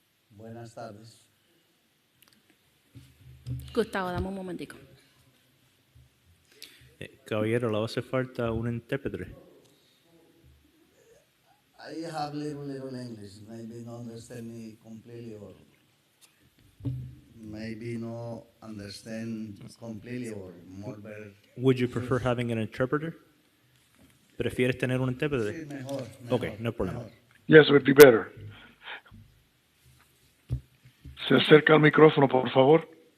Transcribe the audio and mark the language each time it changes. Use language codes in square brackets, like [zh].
[es] Buenas tardes. Gustavo, dame un momentico. Caballero, le hace falta un intérprete. [en] I have little English. Maybe not understand me completely or maybe no understand completely or more better. Would you prefer having an interpreter? [es] ¿Prefieres tener un intérprete? Sí, mejor. [en] Okay, no problem. [es] Mejor. [en] Yes, it would be better. [es] Se acerca al micrófono, por favor.